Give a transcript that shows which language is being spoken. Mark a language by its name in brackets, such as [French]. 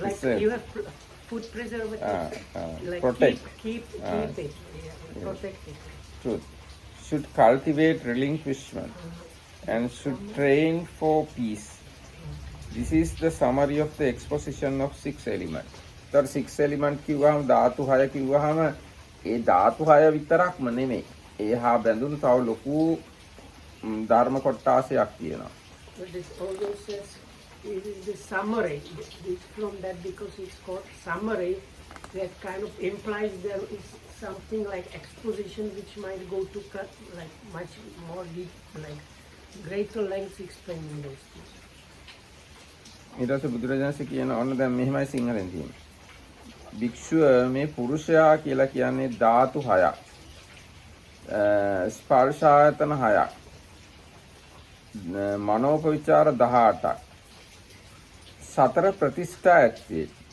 [English] Like you have food preservatives. Like protect. Keep it. Yeah. Protect it. Truth. Should cultivate relinquishment and should train for peace. This is the summary of the exposition of 6 elements. [Sinhala] तर 6 element කිව්වහම ධාතු 6 කිව්වහම ඒ ධාතු 6 විතරක්ම නෙමෙයි. ඒ හා බැඳුණු තව ලොකු ධර්ම කොටාසයක් තියෙනවා. [English] But this also says it is the summary. It's from that because it's called summary. That kind of implies there is something like exposition which might go to cut like much more deep, like greater lengths explaining those things. [Sinhala] ඊට පස්සේ බුදුරජාණන්සේ කියන ඔන්න දැන් මෙහෙමයි සිංහලෙන් තියෙන්නේ. භික්ෂුව මේ පුරුෂයා කියලා කියන්නේ ධාතු 6ක්. ස්පර්ශ ආයතන 6ක්. මනෝපවිචාර 18ක්. 4 ප්‍රතිෂ්ඨා ඇත්තේ.